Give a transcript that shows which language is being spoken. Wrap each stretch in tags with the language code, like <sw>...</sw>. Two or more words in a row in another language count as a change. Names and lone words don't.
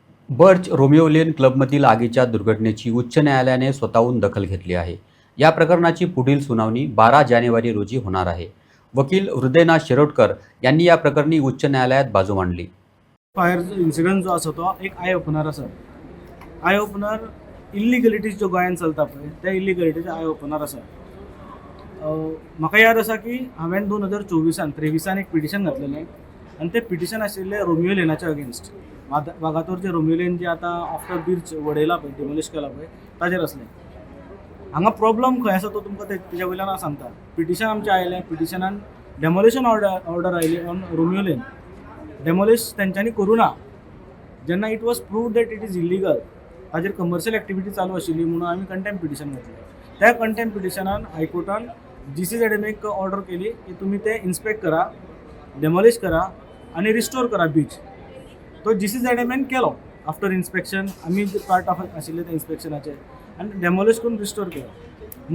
<mr>बर्च रोमिओ लेन क्लबमधील आगीच्या दुर्घटनेची उच्च न्यायालयाने स्वतःहून दखल घेतली आहे. या प्रकरणाची पुढील सुनावणी 12 जानेवारी रोजी होणार आहे. वकील हृदयनाथ शिरोडकर यांनी या प्रकरणी उच्च न्यायालयात बाजू मांडली.</mr> <en>fire incident</en> <kok>जो आसा तो एक</kok> <en>eye opener</en> <kok>आसा.</kok> <en>eye opener illegalities</en> <kok>ज्यो गोंयांत चलता पळय त्या इल्लिगलिटीचे</kok> <en>eye opener</en> <kok>आसा. म्हाका याद आसा की हांवें 2023 एक पिटिशन घातलेलें आनी तें पिटिशन आशिल्लें रोमिओ लेनाच्या अगेन्स्ट. वागातोरचें रोमिओ लेन जें आतां आफ्टर बीच वडयला पळय, डिमोलिश केला पळय, ताजेर असलें. हांगा प्रॉब्लम खंय आसा तो तुमकां तेच्या वयल्यान हांव सांगता. पिटिशन आमचें आयलें, पिटिशनान</kok> <en>demolition order</en> <kok>आयली ऑन रोमिओ लेन. डेमोलिश तेंच्यांनी करूं ना. जेन्ना</kok> <en>it was proved that it is illegal,</en> <kok>ताजेर</kok> <en>commercial activity</en> <kok>चालू आशिल्ली म्हणून आमी</kok> <en>contempt petition</en> <kok>घातलें. त्या</kok> <en>contempt petitionan</en> <kok>हायकोर्टान GCZMAक ऑर्डर केली की तुमी ते इन्स्पेक्ट करा, डेमोलिश करा आनी रिस्टोर करा बीच. तो GCZMAन केलो.</kok> <en>after inspection</en> <kok>आमी</kok> <en>part of</en> <kok>आशिल्ले त्या इन्स्पेक्शनाचे आनी डेमोलिश करून रिस्टोर केलो.</kok>